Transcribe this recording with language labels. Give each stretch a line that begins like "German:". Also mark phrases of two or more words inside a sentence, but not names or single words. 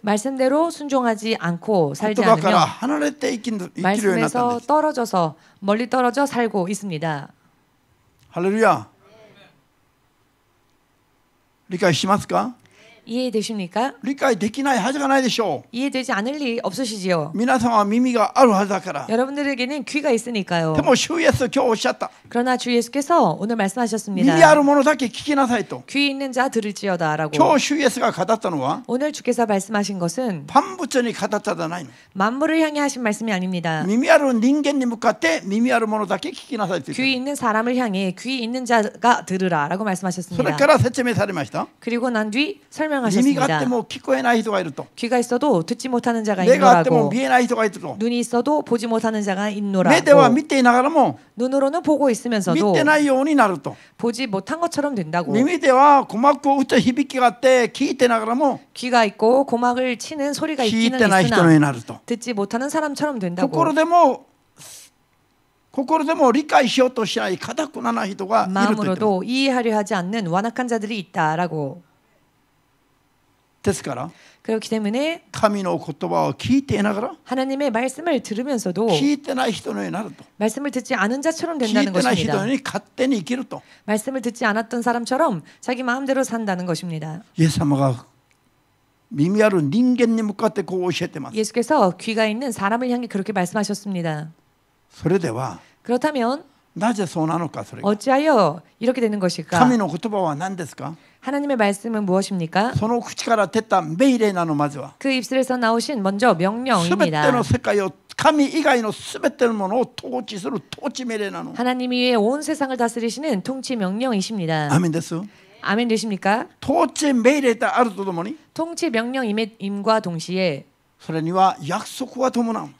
Korean: 말씀대로 순종하지 않고
Japanese: 言
Korean: 살지
Japanese: 葉から
Korean: 않으며
Japanese: 離れて生きるようになったん
Korean: 말씀에서
Japanese: です。
Korean: 떨어져서 멀리 떨어져 살고 있습니다.
Japanese: ハレルヤ。理解しますか？
Korean: 이해되십니까?
Japanese: 理解できないはずがないでしょう。
Korean: 이해되지 않을 리 없으시지요.
Japanese: 皆さんは耳があるはずだから。
Korean: 여러분들에게는 귀가 있으니까요.
Japanese: でも主イエス今日おっしゃった。
Korean: 그러나 주 예수께서 오늘
Japanese: 耳あ
Korean: 말씀하셨습니다.
Japanese: るものだけ聞きなさいと。
Korean: 귀 있는 자 들을지어다라고.
Japanese: 今日主イエスが語ったのは
Korean: 오늘 주께서 말씀하신 것은
Japanese: 万物に語ったじゃないの。
Korean: 만물을 향해 하신 말씀이 아닙니다.
Japanese: 耳ある人間に向かって耳あるものだけ聞きなさいと言って
Korean: 귀 있는 사람을 향해 귀 있는 자가 들으라라고
Japanese: それ
Korean: 말씀하셨습니다.
Japanese: から説明されました。
Korean: 그리고 난 뒤
Japanese: 耳があって
Korean: 설명하셨습니다.
Japanese: も聞こえない人がいると。
Korean: 귀가 있어도 듣지 못하는 자가
Japanese: 目があっても
Korean: 있노라고.
Japanese: 見えない人がいると。
Korean: 눈이 있어도 보지 못하는 자가
Japanese: 目では
Korean: 있노라고.
Japanese: 見ていながらも
Korean: 눈으로는 보고
Japanese: 見
Korean: 있으면서도
Japanese: てないようになると。
Korean: 보지 못한 것처럼 된다고.
Japanese: 耳では鼓膜を打った響きがあって聞いてながらも
Korean: 귀가 있고 고막을 치는 소리가
Japanese: 聞い
Korean: 있기는
Japanese: てない人
Korean: 있으나
Japanese: になると。
Korean: 듣지 못하는 사람처럼 된다고.
Japanese: 心でも理解しようとしない固くなない人がいると言ってます。
Korean: 마음으로도 이해하려 하지 않는 완악한 자들이 있다라고.
Japanese: ですから
Korean: 그렇기 때문에
Japanese: 神の言葉を聞いていながら
Korean: 하나님의 말씀을 들으면서도
Japanese: 聞いてない人のようになると
Korean: 말씀을 듣지 않은 자처럼
Japanese: 聞い
Korean: 된다는
Japanese: てない人の
Korean: 것입니다.
Japanese: ように勝手に生きると
Korean: 말씀을 듣지 않았던 사람처럼 자기 마음대로 산다는 것입니다.
Japanese: イエス様が耳ある人間に向かってこう教えてます。
Korean: 예수께서 귀가 있는 사람을 향해 그렇게 말씀하셨습니다.
Japanese: それでは
Korean: 그렇다면
Japanese: なぜそうなのかそれが
Korean: 어찌하여 이렇게 되는 것일까?
Japanese: 神の言葉は何ですか
Korean: 하나님의 말씀은 무엇입니까?
Japanese: その口から出た命令なのまずは
Korean: 그 입술에서 나오신 먼저
Japanese: すべて
Korean: 명령입니다.
Japanese: の世界を神以外のすべてのものを統治する統治命令なの
Korean: 하나님 위에 온 세상을 다스리시는 통치 명령이십니다.
Japanese: アメンです
Korean: 아멘 되십니까?
Japanese: 統治命令であるとともに
Korean: 통치 명령임과 동시에
Japanese: それには約束が伴う